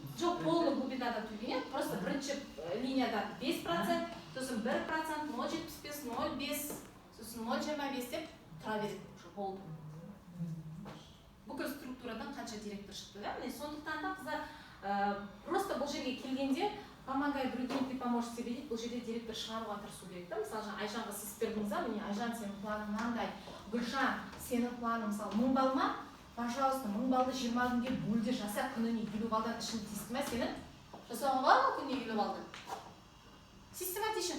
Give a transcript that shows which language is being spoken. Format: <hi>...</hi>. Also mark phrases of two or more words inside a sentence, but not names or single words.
<kk>жоқ, полный глубинада төленеді, просто бірінші линияда 5%, сосын 1%, 0,75, 0,5, сосын 0,25 деп тұра береді, уже болды. Бүкіл структурадан қанша директор шықты, да? Міне сондықтан да қыздар просто бұл жерге келгенде</kk> <ru>помогай другим, ты поможешь себе</ru> <kk>дейді, бұл жерде директор шығаруға тырысу керек, да? Мысалы, Айжанға сіз бердіңіз, міне Айжан сенің планың мынандай, Гүлжан сенің планың мысалы 1000 балл ма? Пожалуйста, 1000 баллды 20 күнге бөлде жаса, күніне 50 баллдан ішін тиісті ме сенің? Жасауға болады ма күніне 50 баллды? Систематичен.</kk>